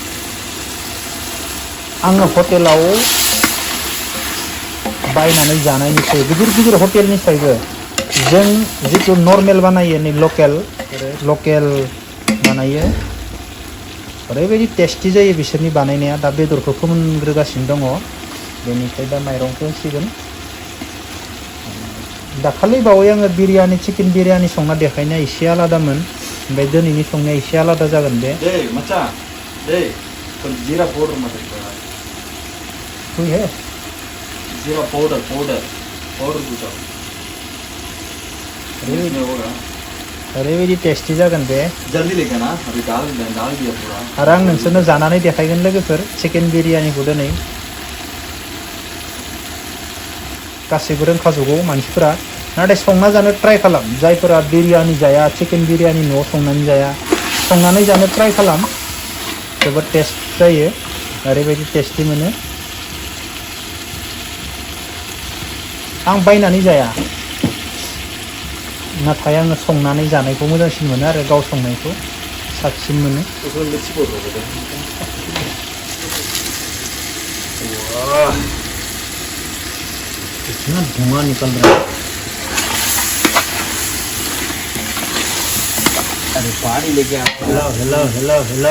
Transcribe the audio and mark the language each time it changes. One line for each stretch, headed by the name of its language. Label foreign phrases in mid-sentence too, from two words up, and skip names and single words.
Bodo: आङो हटेलाव बायनानै जानायनिफ्राय गिदिर हटेलनिफ्रायबो जों जिथु नर्मेल बानायो नै लकेल बानायो ओरैबायदि टेस्टि जायो बिसोरनि बानायनाया दा बेदरखौ फोमोनग्रोगासिनो दङ बेनिफ्राय दा माइरंखौ होसिगोन दाखालि बावै आङो चिकेन बिरियानि संना देखायनाया एसे आलादामोन ओमफ्राय दिनैनि संनाया एसे आलादा जागोन बे
Hindi: जीरा पाउडर मत कोई है जीरा पाउडर बुझाओ
Bodo: ओरैबायदि टेस्टि जागोन बे
Hindi: जल्दी लेके ना अभी डाल दिया पूरा
Bodo: आरो आं नोंसोरनो जानानै देखायगोन लोगोफोर चिकेन बिरियानिखौ दिनै गासैबो रोंखाजोबगौ मानसिफोरा नाथाय संना जानो ट्राइ खालाम जायफोरा बिरियानि जाया चिकेन बिरियानि न'आव संनानै जाया संनानै जानो ट्राइ खालाम जोबोद टेस्ट जायो ओरैबायदि टेस्टि मोनो आं बायनानै जाया नाथाय आङो संनानै जानायखौ मोजांसिन मोनो आरो गाव संनायखौ साबसिन मोनो
Hindi: इतना धुआं निकल रहा है अरे पानी लेके आ हेलो